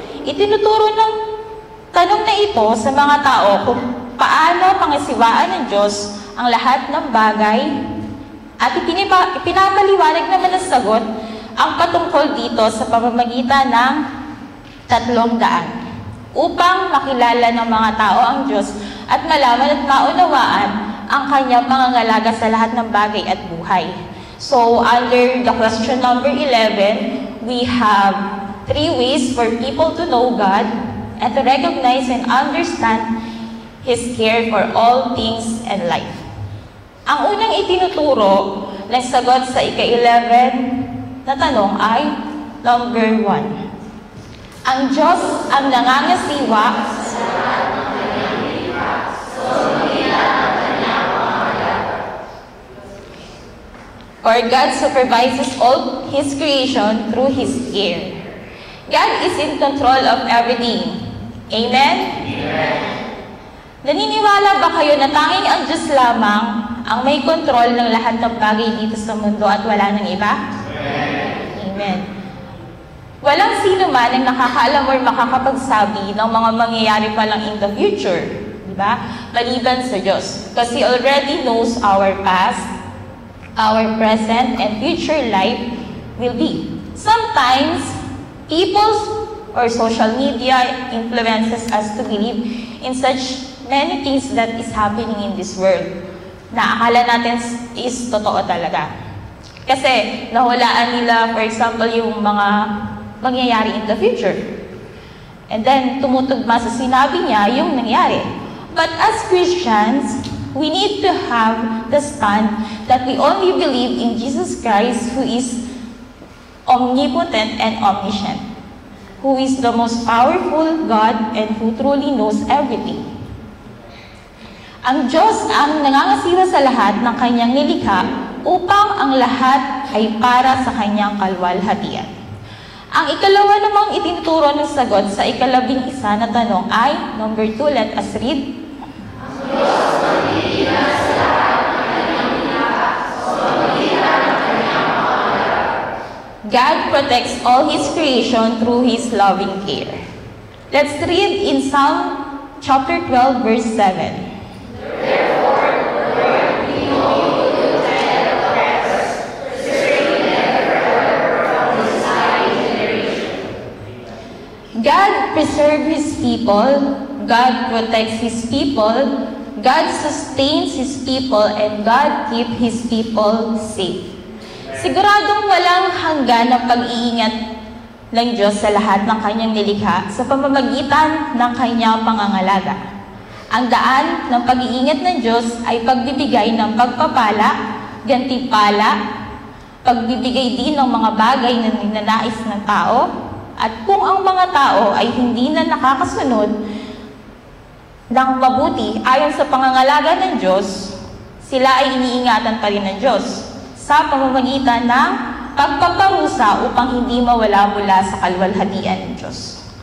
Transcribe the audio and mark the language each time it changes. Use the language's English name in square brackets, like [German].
[Filipino] Itinuturo ng tanong na ito sa mga tao kung paano pangasiwaan ng Diyos ang lahat ng bagay at ipinapaliwanag naman ng sagot ang patungkol dito sa pamamagitan ng 300 upang makilala ng mga tao ang Diyos at malaman at maunawaan ang Kanyang pangangalaga sa lahat ng bagay at buhay. [English] So, under the question number 11, we have 3 ways for people to know God and to recognize and understand His care for all things in life. [Filipino] Ang unang itinuturo ng sagot sa ika-11 na tanong ay number 1. Ang Diyos ang nangangasiwa sa lahat ng Kanyang nilikha, sa pamamagitan ng Kanyang pangangalaga. [English] Or God supervises all His creation through His care. God is in control of everything. Amen? Amen. [Filipino] Naniniwala ba kayo na tanging ang Diyos lamang ang may kontrol ng lahat ng bagay dito sa mundo at wala ng iba? Amen. Amen. Walang sino man ang nakakaalam or makakapagsabi ng mga mangyayari pa lang [English] in the future. [Filipino] Diba? Maliban sa Diyos. [English] Because He already knows our past, our present, and future life will be. Sometimes, people or social media influences us to believe in such many things that is happening in this world [Filipino] na akala natin is totoo talaga. Kasi nahulaan nila, [English] for example, [Filipino] yung mga mangyayari [English] in the future. And then, [Filipino] tumutugma sa sinabi niya yung nangyari. [English] But as Christians, we need to have the stand that we only believe in Jesus Christ, who is omnipotent and omniscient, who is the most powerful God and who truly knows everything. [Filipino] Ang Diyos ang nangangasiwa sa lahat ng Kanyang nilikha upang ang lahat ay para sa Kanyang kalwalhatian. Ang ikalawa namang itinuturo ng sagot sa ikalabing-isa na tanong ay, number 2, [English] let us read. God protects all His creation through His loving care. Let's read in Psalm chapter 12, verse 7. God preserves His people, God protects His people, God sustains His people, and God keeps His people safe. [Filipino] Siguradong walang hanggan ang pag-iingat ng Diyos sa lahat ng Kanyang nilikha sa pamamagitan ng Kanyang pangangalaga. Ang daan ng pag-iingat ng Diyos ay pagbibigay ng pagpapala, gantimpala, pagbibigay din ng mga bagay na ninanais ng tao, at kung ang mga tao ay hindi na nakakasunod ng mabuti ayon sa pangangalaga ng Diyos, sila ay iniingatan pa rin ng Diyos sa pamamagitan ng pagpaparusa upang hindi mawala mula sa kalwalhatian ng Diyos.